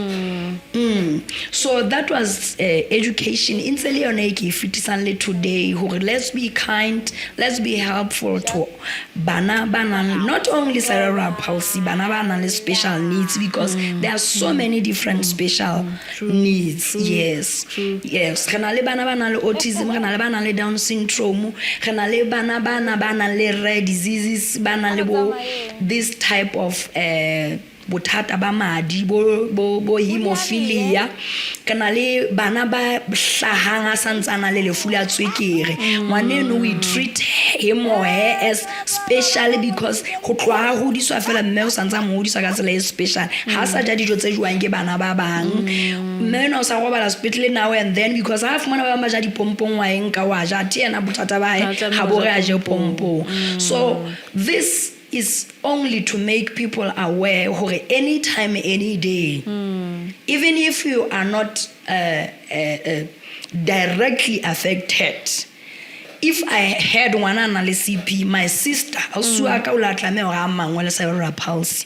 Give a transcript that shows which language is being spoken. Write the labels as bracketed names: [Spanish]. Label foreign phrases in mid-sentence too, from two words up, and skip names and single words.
[English] So that was education. In Seleoneki today, let's be kind, let's be helpful to bana not only cerebral palsy, bana special needs, because there are so many different special needs. Yes. [Southern Sotho] Renale bana autism, renale bana Down syndrome, renale bana [English] rare diseases, [Southern Sotho] bana [English] this type of [Southern Sotho] bothata ba madi bo hemophilia, kana le bana ba hlahanga santsana le lefu la tswekere. Ngwaneno [English] we treat him or her as special because [Southern Sotho] go tloa go diswa fela mme o santsa mo diswa ka tsela e special. Ha sa ja dijo tse jwang ke bana ba bang, mme no sa go bala [English] hospital now and then because [Southern Sotho] ha fumana ba ma ja dipompong wa eng ka wa ja tiena bothata ba ha bo re a je pompo. [English] So this is only to make people aware anytime, any day. Even if you are not directly affected. If I had one CP, my sister, cerebral palsy.